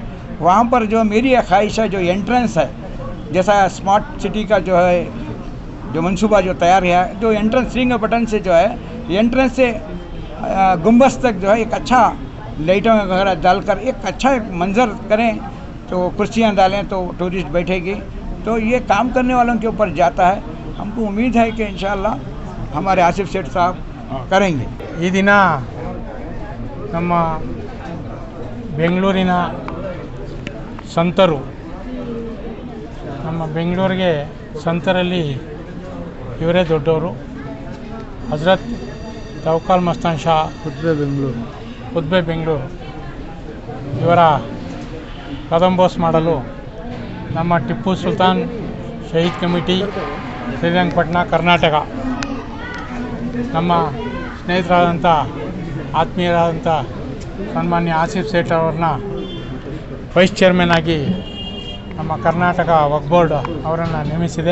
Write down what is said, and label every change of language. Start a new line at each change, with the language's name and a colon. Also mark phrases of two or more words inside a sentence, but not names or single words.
Hindi: वहाँ पर जो मेरी ख्वाहिश है, जो एंट्रेंस है, जैसा स्मार्ट सिटी का जो है जो मंसूबा जो तैयार है, जो एंट्रेंस श्रीरंगपट्टनम से जो है एंट्रेंस से गुम्बद तक जो है एक अच्छा लाइटों वगैरह डालकर एक अच्छा एक मंजर करें, तो कुर्सियाँ डालें तो टूरिस्ट बैठेगी। तो ये काम करने वालों के ऊपर जाता है। हमको उम्मीद है कि इंशाअल्लाह हमारे आसिफ सेठ साहब करेंगे।
Kannada: ಈ ದಿನ ನಮ್ಮ ಬೆಂಗಳೂರಿನ ಸಂತರು, ನಮ್ಮ ಬೆಂಗಳೂರಿಗೆ ಸಂತರಲ್ಲಿ ಇವರೇ ದೊಡ್ಡವರು, ಹಜರತ್ ತವಕ್ಕಲ್ ಮಸ್ತಾನ್ ಶಾ ಖುದ್ಬೆ ಬೆಂಗಳೂರು ಇವರ ಕದಂಬೋಸ್ ಮಾಡಲು ನಮ್ಮ ಟಿಪ್ಪು ಸುಲ್ತಾನ್ ಶಹೀದ್ ಕಮಿಟಿ ಶ್ರೀರಂಗಪಟ್ಟಣ ಕರ್ನಾಟಕ ನಮ್ಮ ಸ್ನೇಹಿತರಾದಂಥ ಆತ್ಮೀಯರಾದಂಥ ಸನ್ಮಾನ್ಯ ಆಸಿಫ್ ಸೇಠ್ ಅವ್ರನ್ನ
English: vice chairman
Kannada: ಆಗಿ ನಮ್ಮ ಕರ್ನಾಟಕ ವಕ್ಫ್ ಬೋರ್ಡ್ ಅವರನ್ನು ನೇಮಿಸಿದೆ।